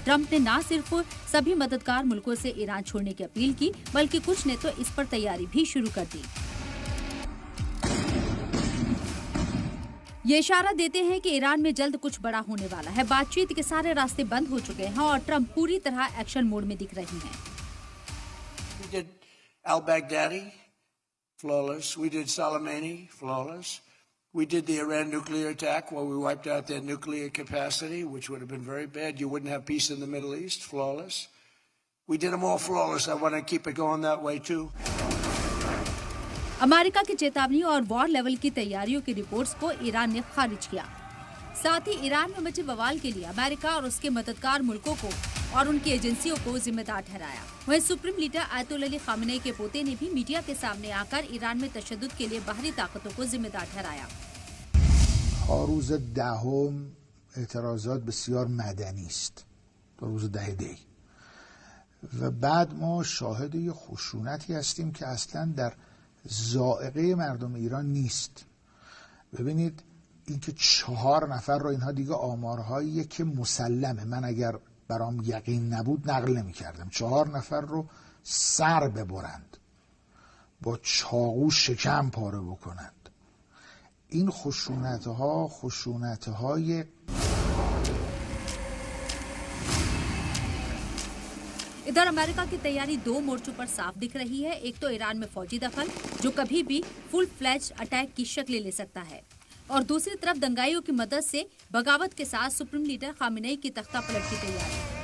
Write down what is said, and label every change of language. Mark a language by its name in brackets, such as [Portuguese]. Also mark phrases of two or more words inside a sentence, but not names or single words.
[Hindi] ट्रंप ने न सिर्फ सभी मददगार मुल्कों से ईरान छोड़ने की अपील की, बल्कि कुछ ने तो इस पर तैयारी भी शुरू कर दी। ये इशारा देते हैं कि ईरान में जल्द कुछ बड़ा होने वाला है। बातचीत के सारे रास्ते बंद हो चुके हैं और ट्रंप पूरी तरह [English] action mode [Hindi] में दिख रही हैं। [English] We did al-Baghdadi, flawless. We did Soleimani, flawless. We did the Iran nuclear attack where we wiped out their nuclear capacity, which would have been very bad. You wouldn't have peace in the Middle East, flawless. We did them all flawless. I want to keep it going that way too. [Hindi] अमेरिका की चेतावनी और [English] war level [Hindi] की तैयारियों की रिपोर्ट्स को ईरान ने खारिज किया। साथ ही ईरान में मचे बवाल के लिए अमेरिका और उसके मददगार मुल्कों को और उनकी एजेंसियों को जिम्मेदार ठहराया। वहीं [English] supreme leader [Hindi] आयतुल्ला अली खामेनी के पोते ने भी मीडिया के सामने आकर ईरान में तशद्दुद के लिए बाहरी ताकतों को जिम्मेदार ठहराया। [Persian] روز دهم اعتراضات بسیار مدنی است تا روز 10 دی و بعد ما شاهد یه خشونتی هستیم که اصلا در ذائقه مردم ایران نیست. ببینید اینکه 4 نفر رو، اینها دیگه آمارهاییه که مسلمه، من اگر برام یقین نبود نقل نمی کردم. 4 نفر رو سر ببرند، با چاقو شکم پاره بکنند. این خشونتهای [Hindi] इधर अमेरिका की तैयारी 2 मोर्चों पर साफ दिख रही है। एक तो ईरान में फौजी दखल, जो कभी भी [English] full fledged attack [Hindi] की शक्ल ले सकता है, और दूसरी तरफ दंगाइयों की मदद से बगावत के साथ [English] supreme leader [Hindi] खामेनी की तख्ता पलट की तैयारी।